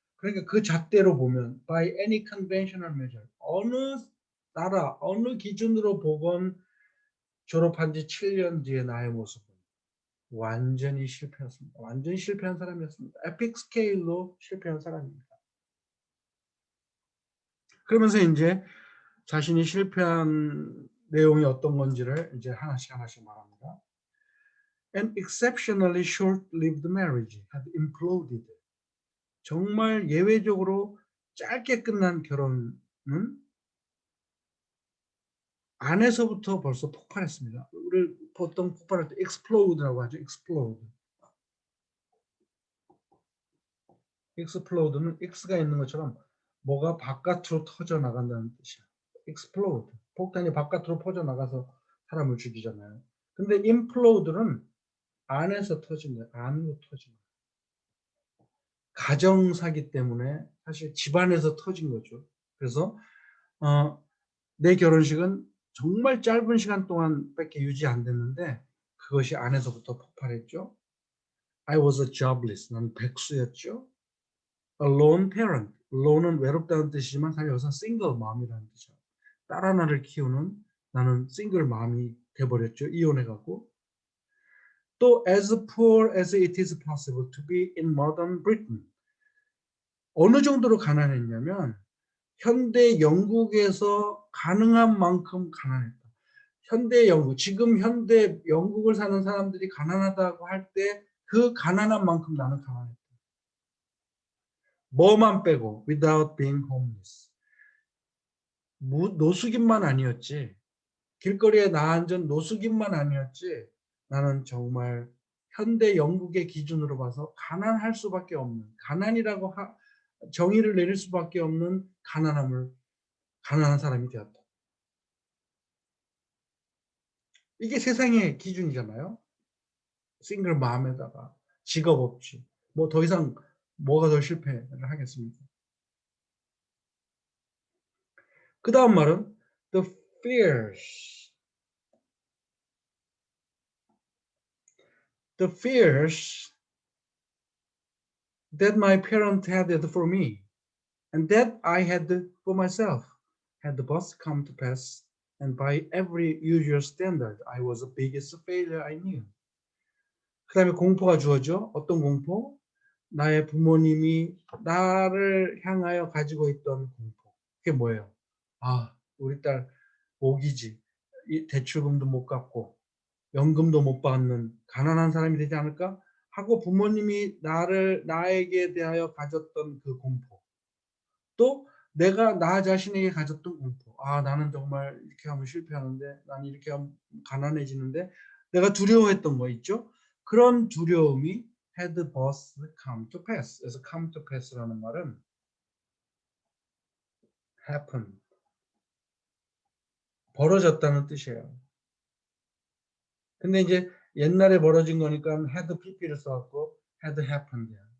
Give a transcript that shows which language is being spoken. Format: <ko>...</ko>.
<ko>그러니까 그 잣대로 보면 by any conventional measure 어느 나라 어느 기준으로 보건 졸업한 지 7년 뒤에 나의 모습은 완전히 실패였습니다. 완전히 실패한 사람이었습니다. 에픽 스케일로 실패한 사람입니다. 그러면서 이제 자신이 실패한 내용이 어떤 건지를 이제 하나씩 말합니다.</ko> <en>An exceptionally short-lived marriage had imploded.</en> <ko>정말 예외적으로 짧게 끝난 결혼은 안에서부터 벌써 폭발했습니다. 우리 보통 폭발할 때 explode라고 하죠.</ko> <en>explode.</en> <ko>explode는 x가 있는 것처럼 뭐가 바깥으로 터져 나간다는 뜻이야.</ko> <en>explode.</en> <ko>폭탄이 바깥으로 퍼져 나가서 사람을 죽이잖아요. 근데 implode는 안에서 터진 거예요. 안으로 터진 거예요. 가정 사기 때문에 사실 집안에서 터진 거죠. 그래서 내 결혼식은 정말 짧은 시간 동안밖에 유지 안 됐는데 그것이 안에서부터 폭발했죠.</ko> <en>I was a jobless. 나는 백수였죠. A lone parent.</en> <ko>lone은 외롭다는 뜻이지만 사실 여기서 single mom이라는 뜻이죠. 딸 하나를 키우는 나는 싱글 맘이 돼버렸죠. 이혼해갖고.</ko> <en>또 as poor as it is possible to be in modern Britain.</en> <ko>어느 정도로 가난했냐면 현대 영국에서 가능한 만큼 가난했다. 현대 영국, 지금 현대 영국을 사는 사람들이 가난하다고 할 때 그 가난한 만큼 나는 가난했다.</ko> <en>뭐만 빼고 without being homeless.</en> <ko>노숙인만 아니었지. 길거리에 나앉은 노숙인만 아니었지. 나는 정말 현대 영국의 기준으로 봐서 가난할 수밖에 없는, 가난이라고 정의를 내릴 수밖에 없는 가난한 사람이 되었다. 이게 세상의 기준이잖아요. 싱글 맘에다가 직업 없지. 뭐 더 이상 뭐가 더 실패를 하겠습니까? 그 다음 말은 the fears.</ko> <en>The fears that my parents had for me and that I had for myself had thus come to pass, and by every usual standard, I was the biggest failure I knew.</en> <ko>그 다음에 공포가 주어져. 어떤 공포? 나의 부모님이 나를 향하여 가지고 있던 공포. 그게 뭐예요? 아, 우리 딸 오기지. 대출금도 못 갚고 연금도 못 받는 가난한 사람이 되지 않을까? 하고 부모님이 나에게 대하여 가졌던 그 공포. 또 내가 나 자신에게 가졌던 공포. 아, 나는 정말 이렇게 하면 실패하는데, 나는 이렇게 하면 가난해지는데, 내가 두려워했던 거 있죠?</ko> <en>그런 두려움이 had both come to pass.</en> <ko>그래서 come to pass 라는 말은 happen, 벌어졌다는 뜻이에요. 근데 이제 옛날에 벌어진 거니까 had pp를 써갖고 had happened.</ko>